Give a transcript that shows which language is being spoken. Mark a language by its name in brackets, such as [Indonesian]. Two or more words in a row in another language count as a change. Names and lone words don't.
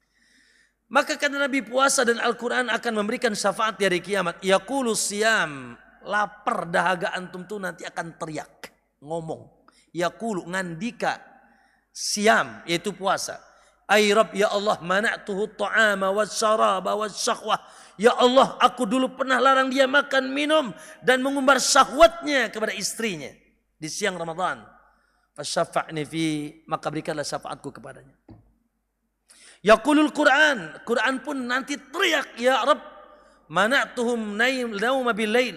[Indonesian] Maka karena Nabi puasa dan Al-Quran akan memberikan syafaat di hari kiamat. [Arabic] يقول الصيام [Indonesian] lapar dahaga antum tuh nanti akan teriak, ngomong. Yaqulu ngandika siam yaitu puasa. [Arabic] أي رب يا الله منعته الطعام والشراب والشهوة. [Indonesian] Ya Allah aku dulu pernah larang dia makan minum dan mengumbar syahwatnya kepada istrinya di siang Ramadan. [Arabic] فشفعني في [Indonesian] maka berikanlah syafaatku kepadanya. [Arabic] يقول القرآن, [Indonesian] Quran pun nanti teriak [Arabic] يا رب منعتهم النوم بالليل.